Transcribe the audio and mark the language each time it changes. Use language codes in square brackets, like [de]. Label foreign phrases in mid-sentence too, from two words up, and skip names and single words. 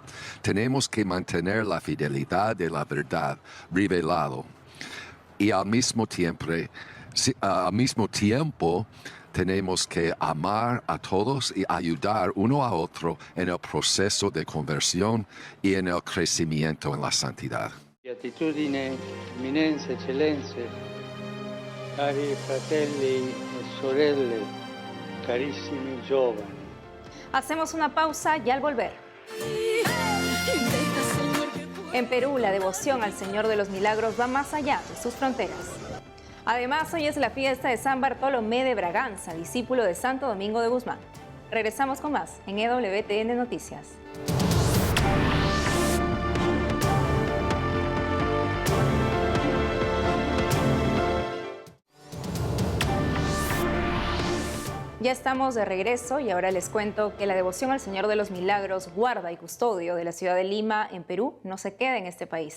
[es] Tenemos que mantener la fidelidad de la verdad revelado y al mismo tiempo tenemos que amar a todos y ayudar uno a otro en el proceso de conversión y en el crecimiento en la santidad. [it] Beatitudine, eminenze, eccellenze, cari fratelli e sorelle, carissimi giovani. [es] Hacemos una pausa y al volver. En Perú, la devoción al Señor de los Milagros va más allá de sus fronteras. Además, hoy es la fiesta de San Bartolomé de Braganza, discípulo de Santo Domingo de Guzmán. Regresamos con más en EWTN Noticias. Ya estamos de regreso y ahora les cuento que la devoción al Señor de los Milagros, guarda y custodio de la ciudad de Lima, en Perú, no se queda en este país.